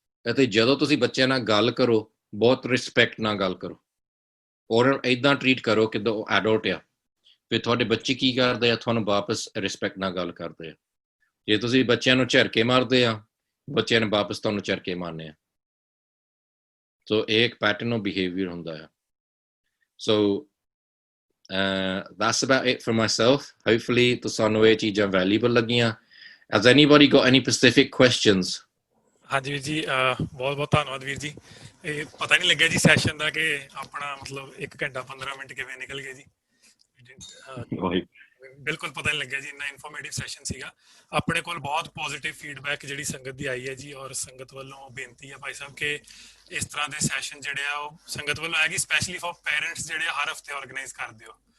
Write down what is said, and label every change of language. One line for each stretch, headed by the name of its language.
Punjabi: ਅਤੇ ਜਦੋਂ ਤੁਸੀਂ ਬੱਚਿਆਂ ਨਾਲ ਗੱਲ ਕਰੋ, ਬਹੁਤ ਰਿਸਪੈਕਟ ਨਾਲ ਗੱਲ ਕਰੋ, ਔਰ ਇੱਦਾਂ ਟਰੀਟ ਕਰੋ ਕਿ ਉਹ ਐਡਲਟ ਆ। ਫਿਰ ਤੁਹਾਡੇ ਬੱਚੇ ਕੀ ਕਰਦੇ ਆ, ਤੁਹਾਨੂੰ ਵਾਪਸ ਰਿਸਪੈਕਟ ਨਾਲ ਗੱਲ ਕਰਦੇ ਆ। ਜੇ ਤੁਸੀਂ ਬੱਚਿਆਂ ਨੂੰ ਝਰਕੇ ਮਾਰਦੇ ਆ, ਬੱਚਿਆਂ ਨੇ ਵਾਪਸ ਤੁਹਾਨੂੰ ਝਰਕੇ ਮਾਰਨੇ ਆ। ਸੋ ਇਹ ਇੱਕ ਪੈਟਰਨ ਆਫ ਬਿਹੇਵੀਅਰ ਹੁੰਦਾ ਆ।
English: So that's about it for myself.
Punjabi: Hopefully ਤੁਹਾਨੂੰ ਇਹ ਚੀਜ਼ਾਂ valuable ਲੱਗੀਆਂ।
English: Has anybody got any specific questions?
Punjabi: ਹਾਂਜੀ ਵੀਰ ਜੀ, ਬਹੁਤ ਬਹੁਤ ਧੰਨਵਾਦ ਵੀਰ ਜੀ। ਇਹ ਪਤਾ ਨਹੀਂ ਲੱਗਿਆ ਜੀ ਸੈਸ਼ਨ ਦਾ ਕਿ ਆਪਣਾ ਮਤਲਬ 1 ਘੰਟਾ 15 ਮਿੰਟ ਕਿਵੇਂ ਨਿਕਲ ਗਏ ਜੀ। ਬਿਲਕੁਲ ਪਤਾ ਨਹੀਂ ਲੱਗਿਆ ਜੀ, ਇੰਨਾ ਇਨਫੋਰਮੇਟਿਵ ਸੈਸ਼ਨ ਸੀਗਾ। ਆਪਣੇ ਕੋਲ ਬਹੁਤ ਪੋਜ਼ਿਟਿਵ ਫੀਡਬੈਕ ਜਿਹੜੀ ਸੰਗਤ ਦੀ ਆਈ ਹੈ ਜੀ, ਔਰ ਸੰਗਤ ਵੱਲੋਂ ਬੇਨਤੀ ਹੈ ਭਾਈ ਸਾਹਿਬ ਕਿ ਇਸ ਤਰ੍ਹਾਂ ਦੇ ਸੈਸ਼ਨ ਜਿਹੜੇ ਆ ਉਹ ਸੰਗਤ ਵੱਲੋਂ ਹੈਗੀ ਸਪੈਸ਼ਲੀ ਫॉर ਪੇਰੈਂਟਸ ਜਿਹੜੇ ਹਰ ਹਫਤੇ ਆਰਗੇਨਾਈਜ਼ ਕਰ ਦਿਓ।